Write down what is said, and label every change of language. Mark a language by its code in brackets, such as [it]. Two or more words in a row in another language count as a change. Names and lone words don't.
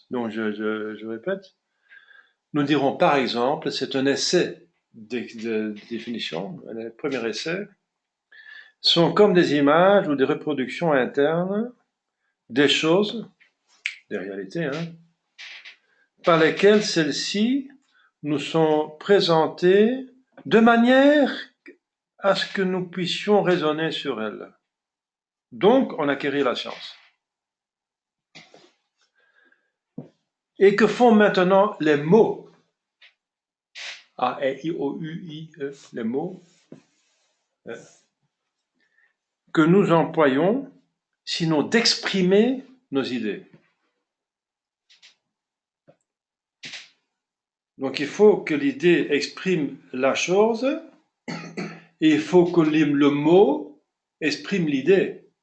[fr] Donc je répète, nous dirons par exemple, c'est un essai de définition, le premier essai, sont comme des images ou des reproductions internes des choses, des réalités, hein, par lesquelles celles-ci nous sont présentées de manière à ce que nous puissions raisonner sur elles. Donc, on acquérit la science. Et que font maintenant les mots? A-E-I-O-U-I-E, les mots que nous employons, sinon d'exprimer nos idées. Donc il faut que l'idée exprime la chose, et il faut que le mot exprime l'idée.